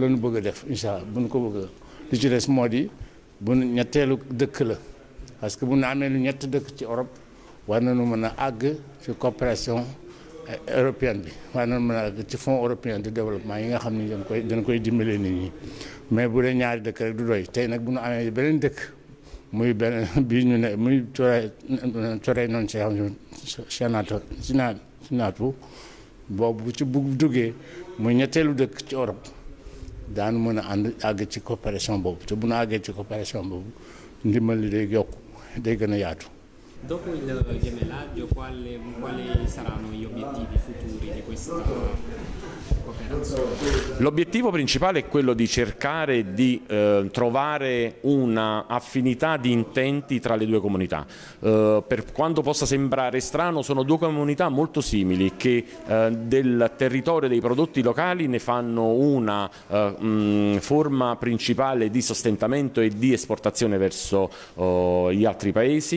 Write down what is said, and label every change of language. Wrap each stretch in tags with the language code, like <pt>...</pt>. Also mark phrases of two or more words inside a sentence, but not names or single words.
<wo>la ñu bëgg a def</wo> <ar>إن شاء الله</ar> <wo>bu ñu ko bëgg li ci des moo di bu ñetteelu dëkk la</wo> <fr>parce que</fr> <wo>bu ñu amee lu ñett dëkk ci Europe war nañu mën a àgg ci</wo> <fr>coopération européenne</fr> <wo>bi war nañu mën a àgg ci</wo> <fr>fonds européen de développement</fr> <wo>yi nga xam ni dañ koy dimbale nit ñi mais bu dee ñaari dëkk rek du doy tey nag bu ñu amee beneen dëkk muy benn bii ñu ne muy Torey noonu Sénato boobu ci bu duggee muy ñetteelu dëkk ci Europe daanu mën a àgg ci coopération boobu te bu ñu àggee ci coopération boobu ndimbal li day yokku day gën a yaatu.</wo> <it>Dopo il gemellaggio, quali saranno gli obiettivi futuri di questa cooperazione? L'obiettivo principale è quello di cercare di trovare una affinità di intenti tra le due comunità. Per quanto possa sembrare strano, sono due comunità molto simili che del territorio dei prodotti locali ne fanno una forma principale di sostentamento e di esportazione verso gli altri paesi.</it>